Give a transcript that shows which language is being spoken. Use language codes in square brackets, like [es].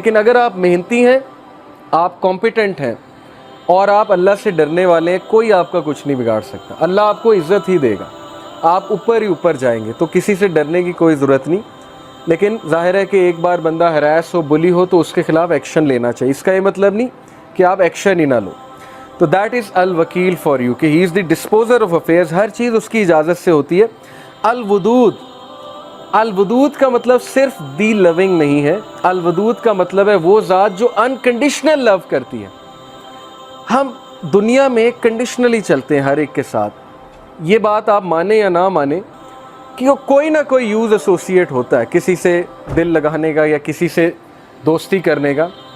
[ur] لیکن اگر آپ محنتی ہیں، آپ کمپیٹنٹ ہیں اور آپ اللہ سے ڈرنے والے ہیں، کوئی آپ کا کچھ نہیں بگاڑ سکتا. اللہ آپ کو عزت ہی دے گا، آپ اوپر ہی اوپر جائیں گے. تو کسی سے ڈرنے کی کوئی ضرورت نہیں. لیکن ظاہر ہے کہ ایک بار بندہ ہراس ہو، بلی ہو تو اس کے خلاف ایکشن لینا چاہیے. اس کا یہ مطلب نہیں کہ آپ ایکشن ہی نہ لو. [en] تو that is الوکیل for you کہ he is the disposer of affairs. [ur] ہر چیز اس کی اجازت سے ہوتی ہے. الودود، الودود کا مطلب صرف دی لونگ نہیں ہے. الودود کا مطلب ہے وہ ذات جو انکنڈیشنل لو کرتی ہے. ہم دنیا میں کنڈیشنلی چلتے ہیں ہر ایک کے ساتھ. یہ بات آپ مانیں یا نہ مانیں کہ کوئی نہ کوئی یوز ایسوسیٹ ہوتا ہے کسی سے دل لگانے کا یا کسی سے دوستی کرنے کا.